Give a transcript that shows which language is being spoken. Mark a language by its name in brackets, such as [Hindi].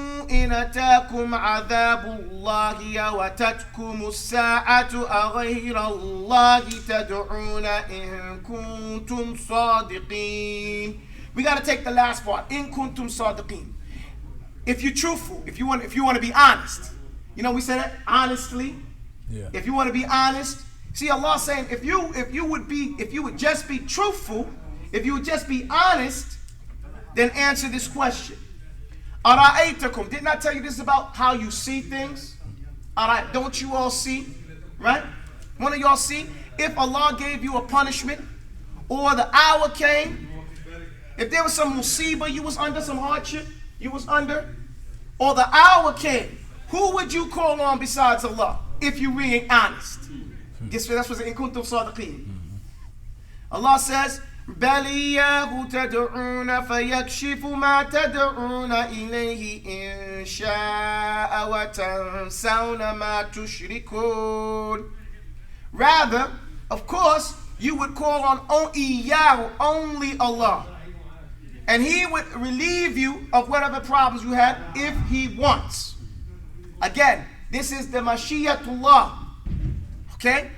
[Arabic] إن أتاكم عذاب الله أو أتتكم الساعة أغير الله تدعون إن كنتم صادقين. [English] We got to take the last part. [Arabic] إن كنتم صادقين. [English] If you're truthful, if you want to be honest. You know, we say that honestly. Yeah. If you want to be honest, see Allah saying, if you would just be truthful, if you would just be honest, then answer this question. Ara'aytakum, didn't I tell you this about how you see things? Alright, don't you all see? Right? One of y'all see? If Allah gave you a punishment, or the hour came, if there was some musibah you was under, some hardship you was under, or the hour came, who would you call on besides Allah if you really honest? Guess what? That's what's in kuntum sadiqeen. Allah says, [Arabic] بَلْ إِيَّاهُ تَدْعُونَ فَيَكْشِفُ مَا تَدْعُونَ إِلَيْهِ إِن شَاءَ وَتَنْسَوْنَ مَا تُشْرِكُونَ. [English] Rather, of course, you would call on إِيَّاهُ, only Allah. And He would relieve you of whatever problems you had if He wants. Again, this is the Mashiatullah. Okay?